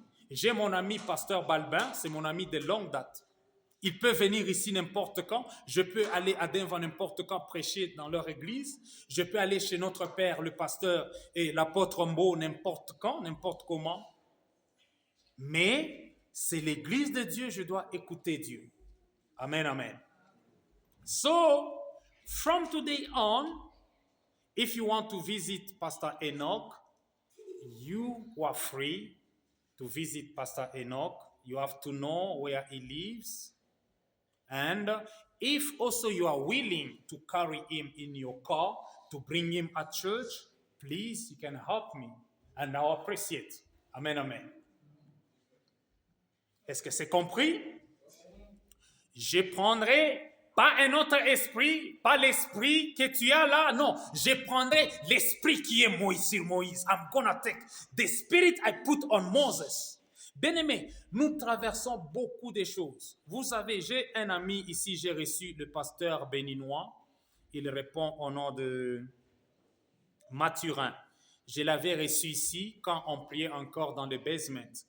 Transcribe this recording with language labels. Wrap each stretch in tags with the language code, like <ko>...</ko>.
<fr>J'ai mon ami pasteur Balbin, c'est mon ami de longue date. Il peut venir ici n'importe quand. Je peux aller à Denver n'importe quand prêcher dans leur église. Je peux aller chez notre père, le pasteur et l'apôtre Mbo n'importe quand, n'importe comment. Mais c'est l'église de Dieu, je dois écouter Dieu. Amen, amen.</fr> <en>So, from today on, if you want to visit Pastor Enoch, you are free to visit Pastor Enoch. You have to know where he lives. And if also you are willing to carry him in your car, to bring him at church, please, you can help me. And I appreciate. Amen, amen.</en> <fr>Est-ce que c'est compris? Je prendrai pas un autre esprit, pas l'esprit que tu as là, non. Je prendrai l'esprit qui est sur Moïse.</fr> <en>I'm gonna take the spirit I put on Moses.</en> <fr>Bien-aimés, nous traversons beaucoup de choses. Vous savez, j'ai un ami ici, j'ai reçu le pasteur béninois. Il répond au nom de Mathurin. Je l'avais reçu ici quand on priait encore dans le basement.</fr>